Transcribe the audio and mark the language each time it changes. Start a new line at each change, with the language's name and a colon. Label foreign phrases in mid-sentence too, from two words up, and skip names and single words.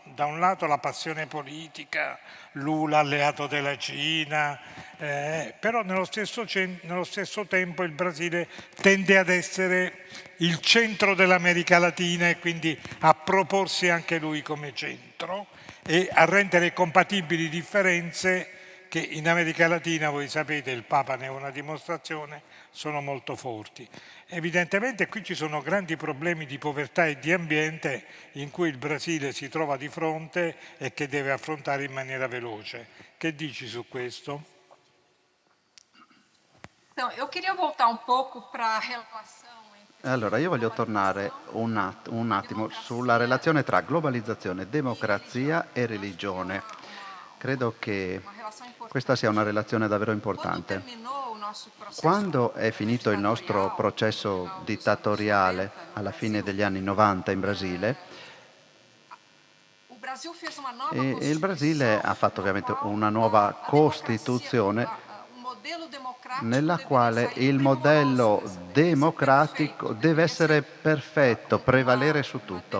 Italian: Da un lato la passione politica, Lula alleato della Cina, però nello stesso tempo il Brasile tende ad essere il centro dell'America Latina e quindi a proporsi anche lui come centro e a rendere compatibili differenze che in America Latina, voi sapete, il Papa ne è una dimostrazione, sono molto forti. Evidentemente qui ci sono grandi problemi di povertà e di ambiente in cui il Brasile si trova di fronte e che deve affrontare in maniera veloce. Che dici su questo?
Portuguese: Então, eu queria voltar un poco para a relação entre...
Italian: Allora, io voglio tornare un attimo sulla relazione tra globalizzazione, democrazia e religione. Credo che questa sia una relazione davvero importante. Quando è finito il nostro processo dittatoriale alla fine degli anni 90 in Brasile, il Brasile ha fatto ovviamente una nuova Costituzione nella quale il modello democratico deve essere perfetto, prevalere su tutto.